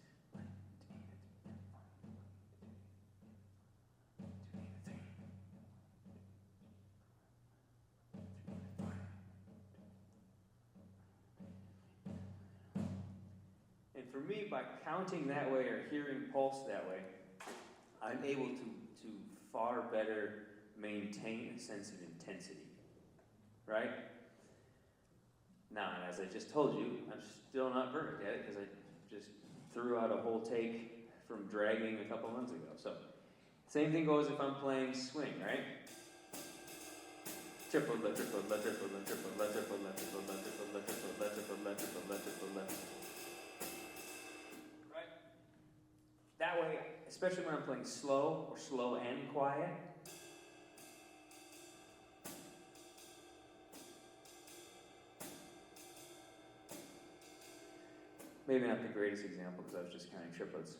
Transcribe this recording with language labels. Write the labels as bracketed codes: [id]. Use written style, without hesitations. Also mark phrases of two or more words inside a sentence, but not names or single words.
[en] For me, by counting that way or hearing pulse that way, I'm able to far better maintain a sense of intensity, right? Now, as I just told you, I'm still not perfect at it because I just threw out a whole take from dragging a couple months ago. So, same thing goes if I'm playing swing, right? Triple, la, triple, la, triple, la, triple, la, triple, la, triple, la, triple, la, triple, la, triple, la, triple, la, triple, la, triple. That way, especially when I'm playing slow or slow and quiet, maybe not the greatest example because I was just counting triplets.